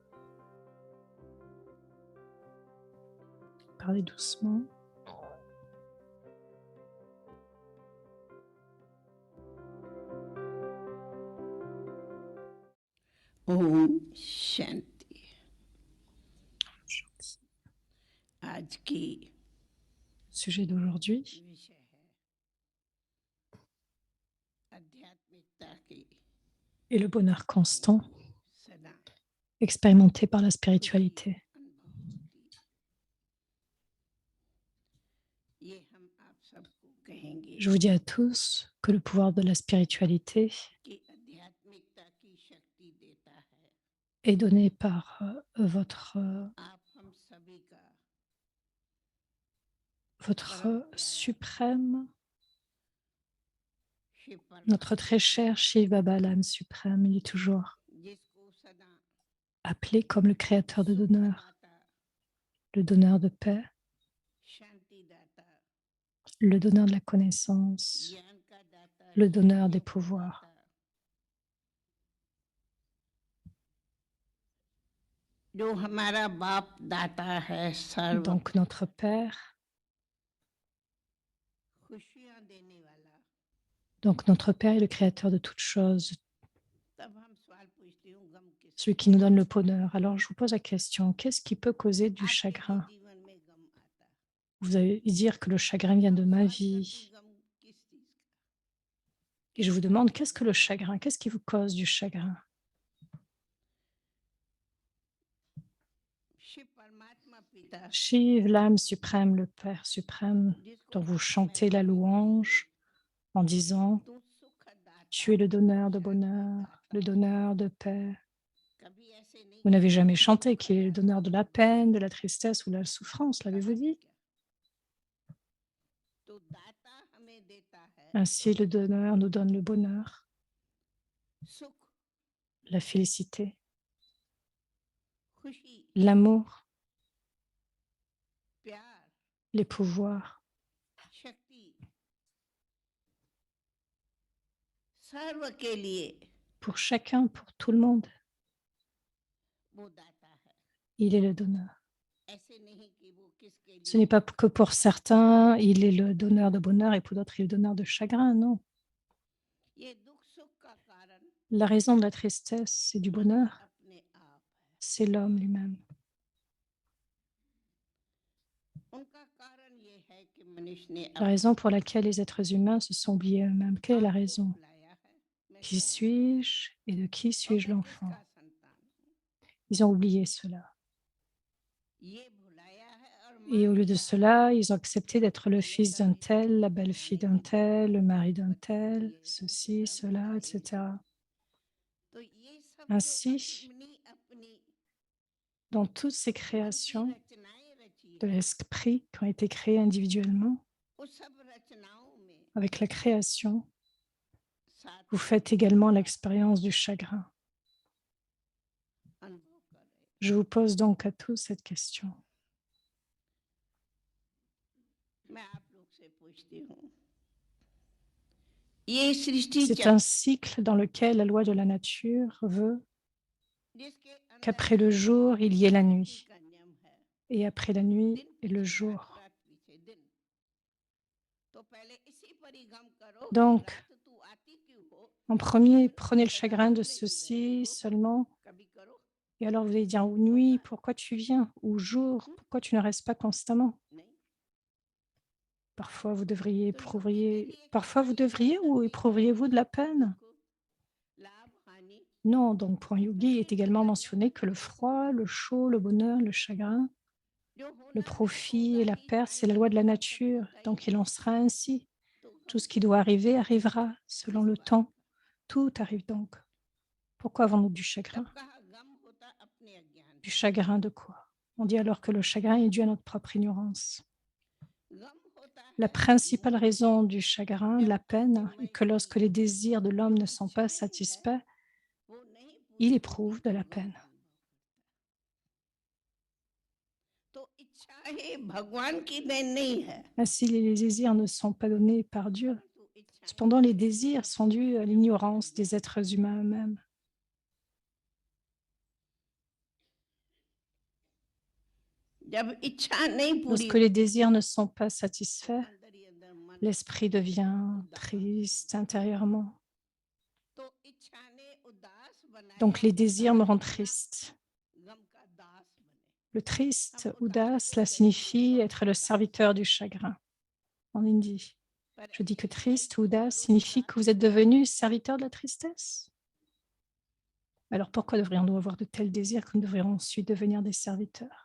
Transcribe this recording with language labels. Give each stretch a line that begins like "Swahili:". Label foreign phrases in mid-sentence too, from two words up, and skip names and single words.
French: Parlez doucement.
Hindi: ओम शांति। आज की
French: Sujet d'aujourd'hui,
Hindi: विषय है आध्यात्मिकता की
French: est le bonheur constant
Hindi: सदा
French: expérimenté par la spiritualité.
Hindi: अनुभव होती है। ये हम आप सबको कहेंगे
French: Je vous dis à tous que le pouvoir de la spiritualité
Hindi: कि आध्यात्मिकता की शक्ति देता है
French: est donné par votre
Hindi: आप हम सभी का
French: suprême, शिव notre très cher Shiv Baba, l'âme suprême. Il est toujours
Hindi: जिसको सदा
French: appelé comme le créateur de donneurs,
Hindi: दाता
French: le donneur de paix,
Hindi: शांति दाता
French: le donneur de la connaissance,
Hindi: ज्ञान का दाता
French: le donneur des
Hindi: शिक्षा का
French: pouvoirs.
Hindi: दाता, जो हमारा बाप दाता है सर्व
French: Donc notre Père,
Hindi: खुशियां देने वाला।
French: donc notre Père est le créateur de toutes choses,
Hindi: तब हम सवाल पूछते हूँ गम किस
French: celui qui nous donne le bonheur. Alors je vous pose la question, qu'est-ce qui peut causer du
Hindi: आपके
French: chagrin?
Hindi: भी जीवन में गम आता है।
French: Vous allez dire que le chagrin vient de ma
Hindi: सवाल करते हैं,
French: vie.
Hindi: गम किस चीज का?
French: Et je vous demande, qu'est-ce que le chagrin? Qu'est-ce qui vous cause du chagrin?
Hindi: शिव परमात्मा पिता
French: Shiv, l'âme suprême, le Père suprême,
Hindi: जिसको
French: dont vous
Hindi: आप
French: chantez
Hindi: मैं
French: la
Hindi: कभी
French: louange en disant
Hindi: तू सुख दाता
French: tu es le donneur de
Hindi: शांति
French: bonheur,
Hindi: दाता।
French: le donneur de paix.
Hindi: कभी ऐसे नहीं
French: Vous n'avez
Hindi: कहा,
French: jamais
Hindi: तू
French: chanté
Hindi: सुख
French: qu'il est le
Hindi: दाता।
French: donneur de la peine, de la tristesse ou de la souffrance, l'avez-vous
Hindi: कहा
French: dit?
Hindi: क्या? तो दाता हमें देता है
French: Ainsi, le donneur nous donne le bonheur,
Hindi: सुख,
French: la félicité,
Hindi: खुशी,
French: l'amour, les pouvoirs,
Hindi: शक्ति सर्व के लिए
French: pour chacun, pour tout le monde.
Hindi: वो दाता है,
French: Il est le donneur.
Hindi: ऐसे नहीं कि वो किसके
French: Ce n'est
Hindi: लिए
French: pas que pour certains, il est le donneur de bonheur et pour d'autres, il est le donneur de chagrin. Non.
Hindi: ये दुख सुख का कारण
French: La raison de la tristesse et du bonheur,
Hindi: अपने आप है,
French: c'est l'homme lui-même.
Hindi: उनका कारण ये है कि मनुष्य ने
French: La raison pour laquelle les êtres humains se sont oubliés eux-mêmes. Quelle est la raison?
Hindi: बुलाया है, मैं
French: Qui
Hindi: कौन हूँ?
French: suis-je et de qui
Hindi: और
French: suis-je
Hindi: मैं
French: l'enfant?
Hindi: किसका संतान हूँ?
French: Ils ont oublié cela.
Hindi: ये भुलाया है और
French: Et au
Hindi: मान
French: lieu de
Hindi: लिया है
French: cela, ils ont accepté d'être le fils d'un tel, la belle-fille d'un tel, le mari d'un tel, ceci, cela, etc.
Hindi: तो ये सब जो
French: Ainsi,
Hindi: अपनी अपनी
French: dans toutes ces
Hindi: मन की
French: créations
Hindi: रचनाएं रची
French: de
Hindi: है,
French: l'esprit qui ont été créées individuellement,
Hindi: उस सब रचनाओं में
French: avec la création,
Hindi: साथ
French: vous
Hindi: में
French: faites également l'expérience du chagrin.
Hindi: अनुभव कर रहे हैं।
French: Je vous pose donc à tous cette question.
Hindi: मैं आप लोग से पूछती हूँ, ये सृष्टि
French: C'est un cycle dans lequel la loi de la nature veut
Hindi: जिसके अंदर
French: qu'après le jour, il y ait la nuit,
Hindi: का नियम है,
French: et après la nuit
Hindi: दिन
French: et le
Hindi: पीछे
French: jour.
Hindi: रात, रात पीछे दिन, तो पहले इसी पर ही गम करो कि
French: Donc,
Hindi: रात तू आती क्यों हो,
French: en premier, prenez le chagrin de ceci seulement,
Hindi: कभी करो
French: et alors vous allez dire, ou nuit, pourquoi tu viens? Ou jour, pourquoi tu ne restes pas constamment?
Hindi: नहीं,
French: Parfois, vous devriez
Hindi: तो योगी ने
French: éprouver,
Hindi: भी एक
French: parfois vous
Hindi: कहानी
French: devriez
Hindi: बता
French: ou
Hindi: दी,
French: éprouverez-vous de la peine?
Hindi: दुख, लाभ हानि,
French: Non, donc pour un yogi, il est également mentionné que le froid, le chaud, le bonheur, le chagrin,
Hindi: जो होना
French: le
Hindi: है
French: profit
Hindi: होगा
French: et la
Hindi: ही,
French: perte, c'est la loi de la nature. Donc il en sera ainsi. Tout ce qui doit arriver arrivera selon le temps. Tout arrive donc. Pourquoi avons-nous du chagrin?
Hindi: तब कहा गम होता अपने अज्ञान
French: Du
Hindi: से,
French: chagrin de quoi? On dit alors que le chagrin est dû à notre propre ignorance.
Hindi: गम होता
French: La
Hindi: है
French: principale
Hindi: मोह से,
French: raison du chagrin, de la peine, est que lorsque les désirs de l'homme ne sont pas
Hindi: इच्छाएं हैं,
French: satisfaits,
Hindi: वो नहीं
French: il
Hindi: पूरी
French: éprouve
Hindi: होती
French: de la
Hindi: तो गम
French: peine.
Hindi: अनुभव करता है। तो इच्छाएं भगवान की देन नहीं है,
French: Ainsi, les désirs ne sont pas donnés par Dieu.
Hindi: परंतु इच्छाएं
French: Cependant, les désirs sont dus à l'ignorance des êtres humains eux-mêmes.
Hindi: जब इच्छा नहीं पूरी
French: Lorsque les désirs ne sont pas satisfaits,
Hindi: अंदर ही अंदर मन
French: l'esprit devient triste intérieurement.
Hindi: तो इच्छा ने उदास बनाया,
French: Donc les désirs me
Hindi: उदास
French: rendent
Hindi: बना,
French: triste.
Hindi: गम का दास बने।
French: Le triste,
Hindi: हम Udas, उदास
French: cela
Hindi: होते हैं
French: signifie
Hindi: गम
French: être
Hindi: का
French: le
Hindi: दास,
French: serviteur du chagrin en Indie.
Hindi: पर
French: Je dis que
Hindi: ऐसा ही
French: triste,
Hindi: तो Udas, करो
French: signifie
Hindi: दास
French: que vous êtes
Hindi: बने।
French: devenu serviteur de la tristesse. Alors pourquoi devrions-nous avoir de tels désirs que nous devrions ensuite devenir des serviteurs?